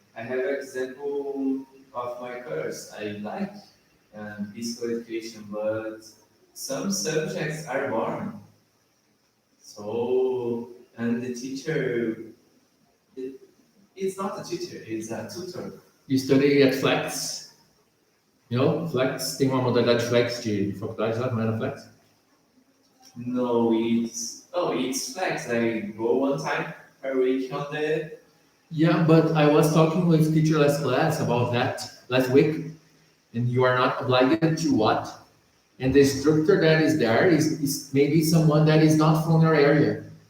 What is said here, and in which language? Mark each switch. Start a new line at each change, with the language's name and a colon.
English: I have an example of my course. I like physical education, but some subjects are boring. So, and the teacher, it, it's not a teacher, it's a tutor. You study at Flex. You know,
Portuguese: Flex tem uma modalidade Flex de faculdade lá, não era Flex?
English: No, it's flex. I go one time per week on the. Yeah, but I was talking with teacherless class about that last week, and you are not obliged to what? And the instructor that is there is maybe someone that is not from your area.